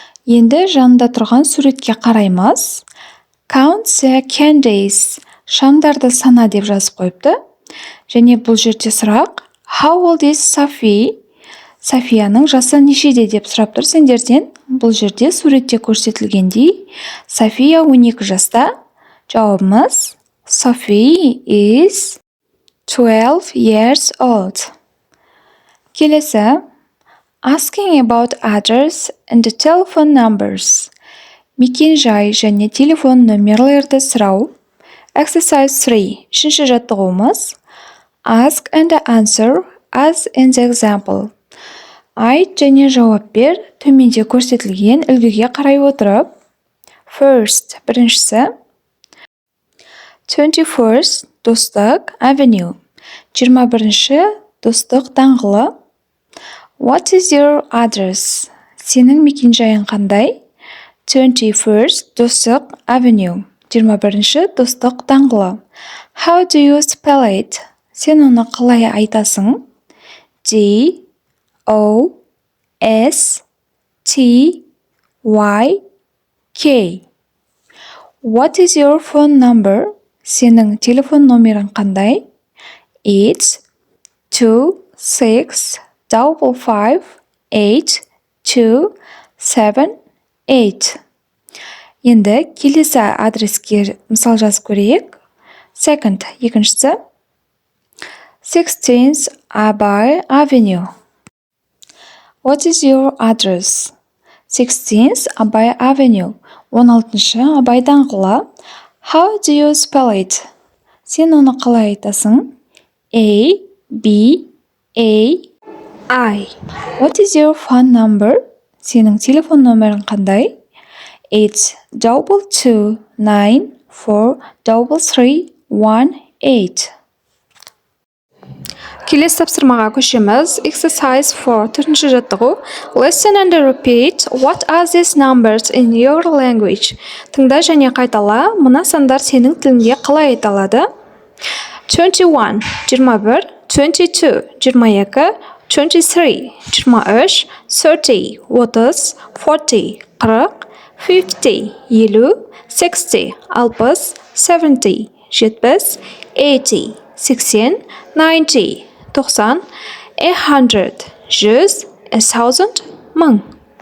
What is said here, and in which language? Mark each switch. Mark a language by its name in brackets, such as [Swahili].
[Kazakh] Енді жанында тұрған суретке қараймыз. [English] Count the candies. [Kazakh] Шамдарды сана деп жазып қойыпты. Және бұл жерде сұрақ. [English] How old is Sophie? [Kazakh] Софияның жасы нешеде деп сұрап тұр сендерден. Бұл жерде суретте көрсетілгендей. София 12 жаста. Жауабымыз [English] Sophie is 12 years old. [Kazakh] Келесі. [English] Asking about address and telephone numbers. [Kazakh] Мекен-жай және телефон нөмірлерді сұрау. Exercise 3. Үшінші жаттығуымыз. [English] Ask and answer as in the example. [Kazakh] Айт және жауап бер, төменде көрсетілген үлгіге қарай отырып. [English] First, [Kazakh] біріншісі. [English] 21st, Достық Avenue. [Kazakh] 21-ші, Достық даңғылы. [English] What is your address? [Kazakh] Сенің мекен-жайың қандай? [English] 21st, Достық Avenue. [Kazakh] 21-ші, Достық даңғылы. [English] How do you spell it? [Kazakh] Сен оны қалай айтасың? D, O, S, T, Y, K. [English] What is your phone number? [Kazakh] Сенің телефон номерің қандай? [English] 8, 2, 6, 5, 5, 8, 2, 7, 8. [Kazakh] Енді келесі адреске мысал жазып көрейік. [English] Second, [Kazakh] екіншісі. [English] 16th Abay Avenue. What is your address? 16th Abay Avenue. [Kazakh] 16-шы Абай даңғылы. [English] How do you spell it? [Kazakh] Сен оны қалай айтасың? [English] A, B, A, I. What is your phone number? [Kazakh] Сенің телефон номерің қандай? 82294 4 3 1 8. Келесі тапсырмаға көшеміз. Exercise 4 төртінші жаттығу. [English] Listen and repeat. What are these numbers in your language? [Kazakh] Тыңда және қайтала. Мына сандар сенің тіліңде қалай айталады? [English] 21 21, 22 22, 23 23, 30 30, 40 40, 50 50, 60 60, 70 70, 80 80, 90 90, 100 100, 1000 1000.